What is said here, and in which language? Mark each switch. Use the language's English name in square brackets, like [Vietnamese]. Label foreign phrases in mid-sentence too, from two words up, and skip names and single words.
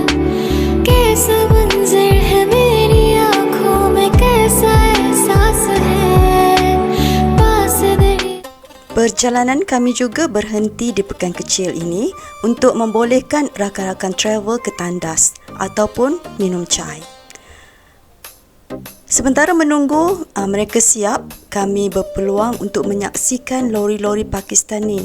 [Hindi] कैसा मंजर है मेरी आंखों में, कैसा एहसास है पास दरिया। [Malay] Perjalanan kami juga berhenti di pekan kecil ini untuk membolehkan rakan-rakan travel ke tandas ataupun minum chai. Sementara menunggu mereka siap, kami berpeluang untuk menyaksikan lori-lori Pakistani.